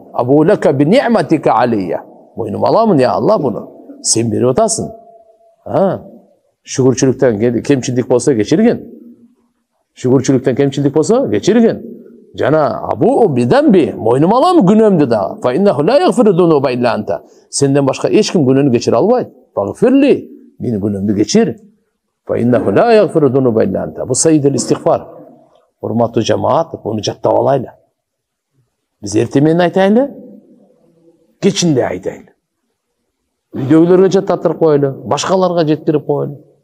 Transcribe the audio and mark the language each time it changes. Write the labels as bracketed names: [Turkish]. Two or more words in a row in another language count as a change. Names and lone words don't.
[Arabic] أبوء لك بنعمتك علي. [Kyrgyz] Мойнума аламын, [Arabic] يا الله, [Kyrgyz] буну. Сен берип атасың. Шүгүрчүлүктөн кемчилдик болсо кечирген. Шүгүрчүлүктөн кемчилдик болсо кечирген. Жана [Arabic] أبوء بذنبي, [Kyrgyz] мойнума аламын күнөөмдү дагы. [Arabic] فإنه لا يغفر الذنوب إلا أنت. [Kyrgyz] Сенден башка эч ким күнөөнү кечире албайт. Фагфирли, менин күнөөмдү кечир. [Arabic] فإنه لا يغفر الذنوب إلا أنت. [Kyrgyz] Бул [Arabic] سيد الاستغفار. [Kyrgyz] Урматтуу жамаат, буну жаттап алайлы. Биз эртең менен айтайлы, кечинде айтайлы. Үйдөгүлөргө жаттатып коелу, башкаларга жеткирип коелу.